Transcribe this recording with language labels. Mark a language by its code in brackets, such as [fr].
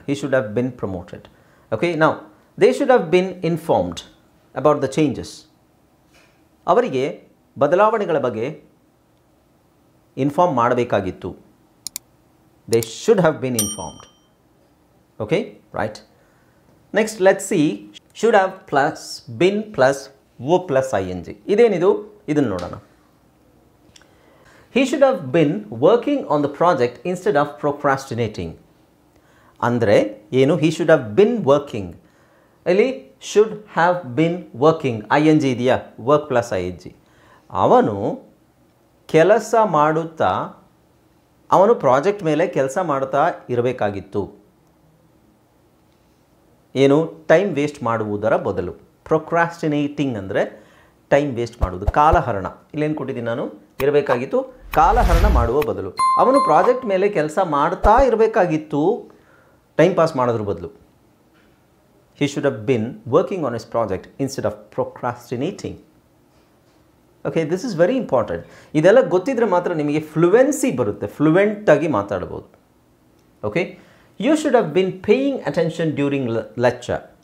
[en] he should have been promoted. Okay, now they should have been informed about the changes. [kn] ಅವರಿಗೆ ಬದಲಾವಣೆಗಳ ಬಗ್ಗೆ inform ಮಾಡಬೇಕಾಗಿತ್ತು. [en] They should have been informed. Okay, right. Next, let's see. Should have plus been plus verb plus ing. [kn] ಇದೇನಿದು? ಇದನ್ನು ನೋಡೋಣ. [en] He should have been working on the project instead of procrastinating. [kn] ಅಂದರೆ ಏನು? [en] He should have been working. ಇಲ್ಲಿ should have been working. ing ಇದೆಯಾ? work plus ing. [kn] ಅವನು ಕೆಲಸ ಮಾಡುತ್ತಾ, ಅವನು ಪ್ರಾಜೆಕ್ಟ್ ಮೇಲೆ ಕೆಲಸ ಮಾಡ್ತಾ ಇರಬೇಕಾಗಿತ್ತು. ಏನು? ಟೈಮ್ ವೇಸ್ಟ್ ಮಾಡುವುದರ ಬದಲು. ಪ್ರೊಕ್ರಾಸ್ಟಿನೇಟಿಂಗ್ ಅಂದರೆ ಟೈಮ್ ವೇಸ್ಟ್ ಮಾಡುವುದು, ಕಾಲಹರಣ. ಇಲ್ಲೇನು ಕೊಟ್ಟಿದ್ದೀನಿ ನಾನು? ಇರಬೇಕಾಗಿತ್ತು, ಕಾಲಹರಣ ಮಾಡುವ ಬದಲು. ಅವನು ಪ್ರಾಜೆಕ್ಟ್ ಮೇಲೆ ಕೆಲಸ ಮಾಡ್ತಾ ಇರಬೇಕಾಗಿತ್ತು, ಟೈಮ್ ಪಾಸ್ ಮಾಡೋದ್ರ ಬದಲು. [en] He should have been working on his project instead of procrastinating. Okay, this is very important. [kn] ಇದೆಲ್ಲ ಗೊತ್ತಿದ್ರೆ ಮಾತ್ರ ನಿಮಗೆ ಫ್ಲುವೆನ್ಸಿ ಬರುತ್ತೆ, ಫ್ಲುಯೆಂಟಾಗಿ ಮಾತಾಡ್ಬೋದು. [en] Okay, you should have been paying attention during lecture.